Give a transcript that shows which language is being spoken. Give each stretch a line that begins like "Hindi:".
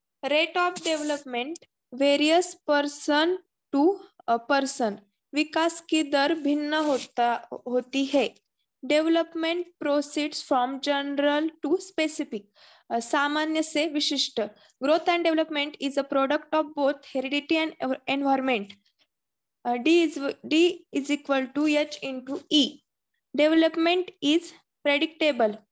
English: Rate of development varies person to a person.
Hindi: विकास की दर भिन्न होती है.
English: Development proceeds from general to specific.
Hindi: सामान्य से विशिष्ट.
English: Growth and development is a product of both heredity and environment. D is equal to H into E. Development is predictable.